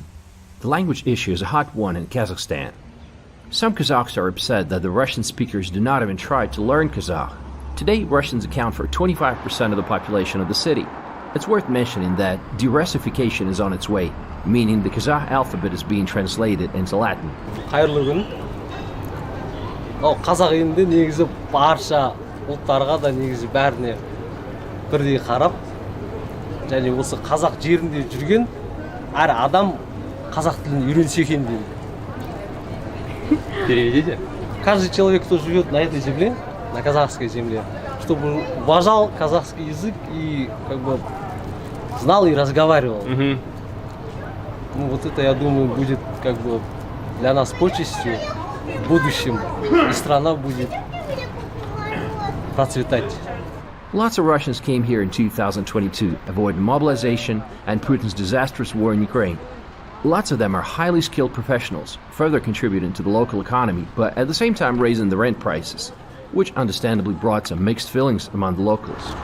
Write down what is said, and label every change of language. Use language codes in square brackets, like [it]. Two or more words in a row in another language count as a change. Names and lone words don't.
[en] The language issue is a hot one in Kazakhstan. Some Kazakhs are upset that the Russian speakers do not even try to learn Kazakh. Today, Russians account for 25% of the population of the city. It's worth mentioning that de-Russification is on its way, meaning the Kazakh alphabet is being translated into Latin. [kk] Қайырлы күн. Қазақ елінде негізі барша ұлттарға да негізі бәріне бірдей қарап, және осы қазақ жерінде жүрген әр адам қазақ тілін үйренсе екен деймін. [ru] Переведите. Каждый человек, кто живет на этой земле, на казахской земле, чтобы уважал казахский язык и как бы знал и разговаривал. Ну вот это, я думаю, будет как бы для нас почестью в будущем, и страна будет процветать. [en] Lots of Russians came here in 2022, avoiding mobilization and Putin's disastrous war in Ukraine. Lots of them are highly skilled professionals, further contributing to the local economy, but at the same time raising the rent prices, which understandably brought some mixed feelings among the locals.